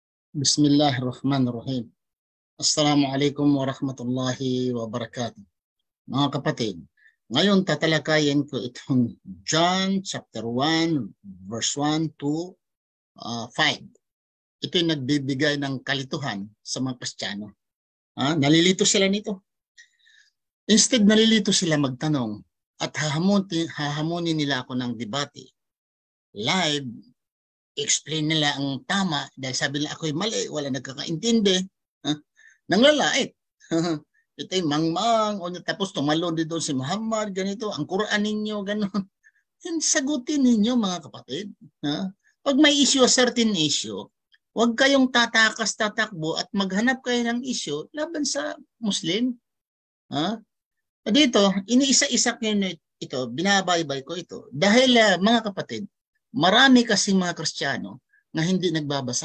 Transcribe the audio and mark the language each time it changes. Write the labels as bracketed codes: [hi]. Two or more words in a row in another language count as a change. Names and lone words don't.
[ar] بسم الله الرحمن الرحيم. السلام عليكم ورحمة الله وبركاته. [tl] Mga kapatid, ngayon tatalakayin ko itong John [en] chapter 1 verse 1 to 5. [tl] Ito'y nagbibigay ng kalituhan sa mga Kristiyano. Nalilito sila nito. Instead, nalilito sila magtanong at hahamunin nila ako ng debate. Live, explain nila ang tama dahil sabi nila ako'y mali, wala nagkakaintindi. Nanglalait. Ito'y mangmang, tapos tumalon din doon si Muhammad, ganito, ang Quran ninyo, gano'n. Sagutin ninyo mga kapatid. Pag may issue, [en] a certain issue, [tl] huwag kayong tatakbo at maghanap kayo ng issue laban sa Muslim. Dito, iniisa-isa ko ito, binabaybay ko ito. Dahil mga kapatid, marami kasing mga Kristiyano na hindi nagbabasa.